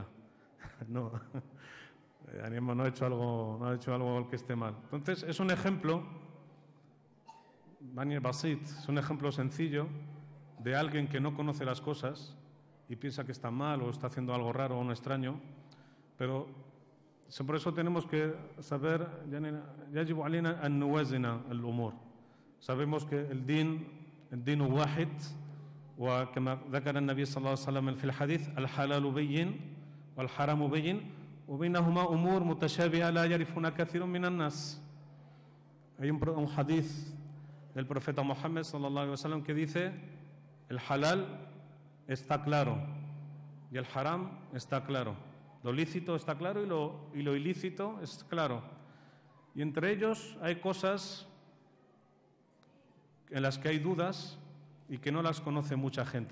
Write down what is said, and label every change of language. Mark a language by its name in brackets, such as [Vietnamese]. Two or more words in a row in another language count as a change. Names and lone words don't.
[Spanish] No, no he hecho algo que esté mal. Entonces, es un ejemplo, Bani Basit, es un ejemplo sencillo de alguien que no conoce las cosas y piensa que está mal o está haciendo algo raro o un extraño, pero por eso tenemos que saber, [Arabic] يجب علينا أن نوازن الأمور. [Spanish] Sabemos que el din [Arabic] واحد, وكما ذكر النبي صلى الله عليه وسلم في الحديث الحلال بين والحرام بين وبينهما أمور متشابهة لا يعرفها كثير من الناس. [Spanish] Hay un hadith del profeta Muhammad [Arabic] صلى الله عليه وسلم [Spanish] que dice el halal está claro y el haram está claro. Lo lícito está claro y lo ilícito es claro. Y entre ellos hay cosas en las que hay dudas y que no las conoce mucha gente.